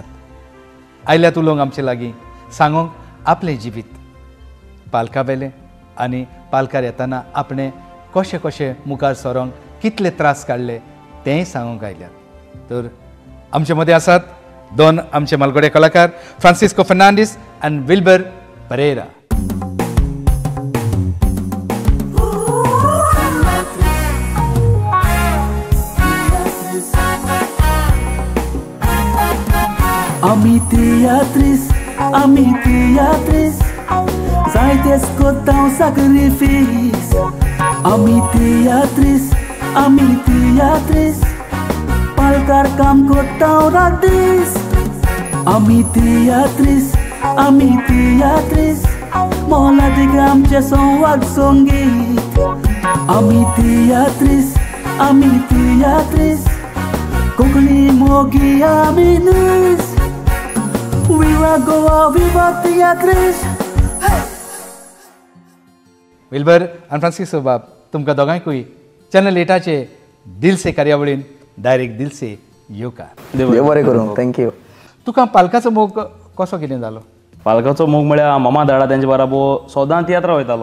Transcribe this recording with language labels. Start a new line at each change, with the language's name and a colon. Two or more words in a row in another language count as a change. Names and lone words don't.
Konkani: आयल्यात उलोवंक आमचे लागीं सांगूंक आपलें जिवीत, पालका वेलें आनी पालकार येताना आपणें कशें कशें मुखार सरोंक कितले त्रास काडले तेंय सांगूंक आयल्यात. तर आमचे मदें आसात दोन आमचे मालगडे कलाकार फ्रांसिस्को फर्नांडीस आनी विल्बर परेरा. Ami teatris, zaites kotão sacrifício. Ami teatris, palcar cam kotão radis. Ami teatris, mola de gram che son wag songit. Ami teatris, kokli mogi aminis. Viva Goa, viva teatris. विल्बर आनी फ्रांसिस्को बाब, तुमकां दोगांयकूय चॅनल 8चे दिल से कार्यावळीन डायरेक्ट दिल से येवकार. देव बरें करूं. थँक्यू. तुका पालकाचो मोग कसो कितें जालो? पालकाचो मोग म्हळ्यार मामा धाडा तेंचे बरोबर सदां तियात्रां वयतालो.